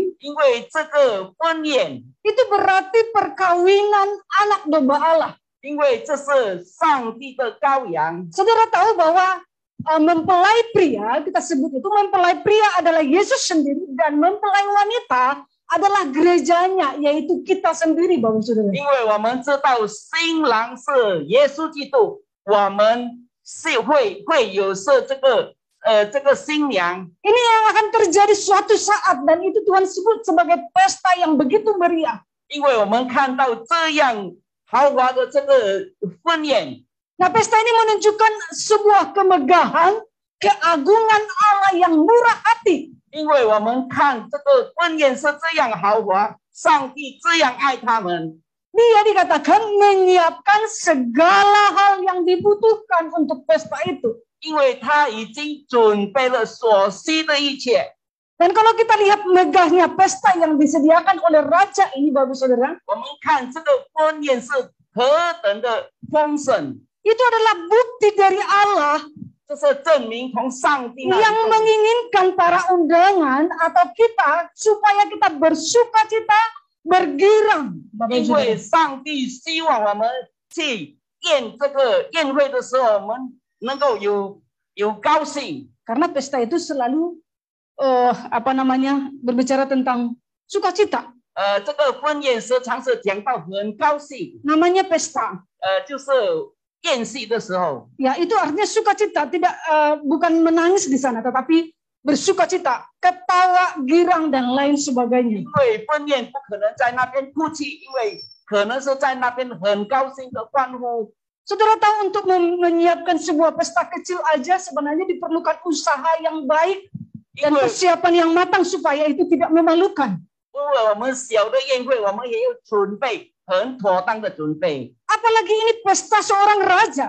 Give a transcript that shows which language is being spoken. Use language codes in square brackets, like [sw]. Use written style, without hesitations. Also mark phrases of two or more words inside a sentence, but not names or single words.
[zh] 因为这个婚宴， [id] itu berarti perkawinan anak domba Allah. [zh] 因为这是上帝的羔羊。 [id] Saudara tahu bahwa mempelai pria, kita sebut itu mempelai pria adalah Yesus sendiri dan mempelai wanita adalah gerejanya, yaitu kita sendiri, Bapak Saudara. [zh] 因为我们知道新郎是耶稣基督，我们是会有这个新娘。 [id] Ini yang akan terjadi suatu saat dan itu Tuhan sebut sebagai pesta yang begitu meriah. [zh] 因为我们看到这样豪华的这个婚宴， [id] Nah, pesta ini menunjukkan sebuah kemegahan, keagungan Allah yang murah hati. [zh] 因为我们看这个婚宴是这样豪华，上帝这样爱他们。 [id] Dia dikatakan menyiapkan segala hal yang dibutuhkan untuk pesta itu. [zh] 因为他已经准备了所需的一切。 [id] Dan kalau kita lihat megahnya pesta yang disediakan oleh raja ini, Bapak Saudara, [zh] 我们看这个婚宴是何等的丰盛， [id] itu adalah bukti dari Allah [zh] 这是证明从上帝那里 [id] yang menginginkan para undangan atau kita supaya kita bersuka cita, bergirang. Bapak [zh] 因为 [id] Saudara. [zh] 上帝希望我们去宴这个宴会的时候，我们能够有高兴， [id] Karena pesta itu selalu berbicara tentang sukacita. [zh] 这个婚宴时常是讲到很高兴， [id] Namanya pesta. [zh] 就是宴席的时候， [id] Ya, itu artinya sukacita, tidak bukan menangis di sana, tetapi bersukacita, ketawa, girang dan lain sebagainya. [zh] 因为婚宴不可能在那边哭泣，因为可能是在那边很高兴的欢呼。 [id] Saudara tahu untuk menyiapkan sebuah pesta kecil aja sebenarnya diperlukan usaha yang baik [zh] 因 [id] dan [zh] 为 [id] persiapan yang matang supaya itu tidak memalukan. [zh] 因为我们小的宴会，我们也有准备很妥当的准备， [id] Apalagi ini pesta seorang raja.